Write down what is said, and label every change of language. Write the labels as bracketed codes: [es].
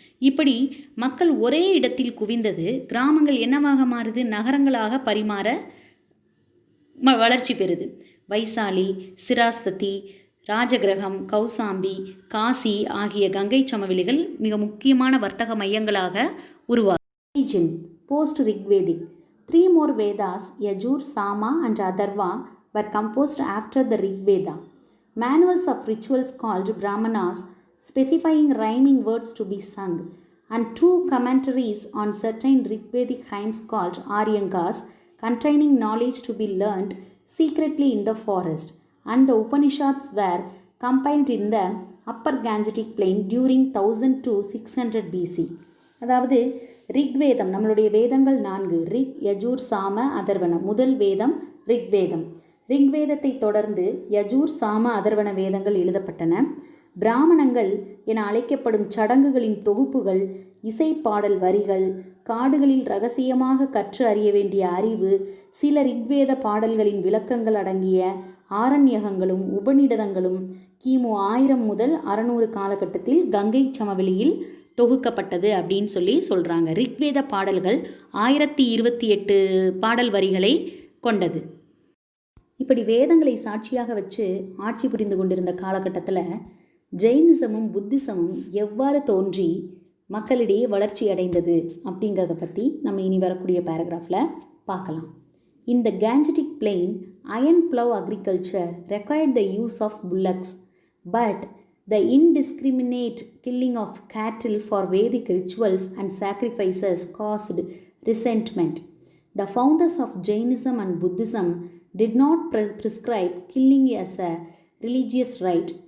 [ta] இப்படி மக்கள் ஒரே இடத்தில் குவிந்தது கிராமங்கள் என்னவாக மாறுது? நகரங்களாக பரிமாற வளர்ச்சி பெறுது. வைசாலி, சிராஸ்வதி, ராஜகிரகம், கௌசாம்பி, காசி ஆகிய கங்கை சமவெளிகள் மிக முக்கியமான வர்த்தக மையங்களாக உருவாகும். [en] Origin post-Rigvedic. 3 more Vedas, Yajur, Sama and Atharva, were composed after the Rig Veda. Manuals of rituals called Brahmanas, specifying rhyming words to be sung, and 2 commentaries on certain Rigvedic hymns called Aryankas, containing knowledge to be learnt secretly in the forest, and the Upanishads were compiled in the Upper Gangetic Plain during 1000 to 600 BC. [ta] அதாவது ரிக்வேதம், நம்மளுடைய வேதங்கள் 4, rig, Yajur, சாம, அதர்வன. முதல் வேதம் ரிக்வேதம். ரிக்வேதத்தை தொடர்ந்து யஜூர், சாம, அதர்வன வேதங்கள் எழுதப்பட்டன. பிராமணங்கள் என அழைக்கப்படும் சடங்குகளின் தொகுப்புகள், இசை பாடல் வரிகள், காடுகளில் இரகசியமாக கற்று அறிய வேண்டிய அறிவு, சில ரிக்வேத பாடல்களின் விளக்கங்கள் அடங்கிய ஆரண்யகங்களும் உபநிடதங்களும் கிமு 1000 முதல் 600 காலகட்டத்தில் கங்கை சமவெளியில் தொகுக்கப்பட்டது அப்படின்னு சொல்கிறாங்க. ரிக்வேத பாடல்கள் 1028 பாடல் வரிகளை கொண்டது. இப்படி வேதங்களை சாட்சியாக வச்சு ஆட்சி புரிந்து கொண்டிருந்த காலகட்டத்தில் ஜெயினிசமும் புத்திசமும் எவ்வாறு தோன்றி மக்களிடையே வளர்ச்சி அடைந்தது அப்படிங்கிறத பற்றி நம்ம இனி வரக்கூடிய பேராகிராஃபில் பார்க்கலாம். [en] In the Gangetic Plain, iron plough agriculture required the use of bullocks, but the indiscriminate killing of cattle for Vedic rituals and sacrifices caused resentment. The founders of Jainism and Buddhism did not prescribe killing as a religious right.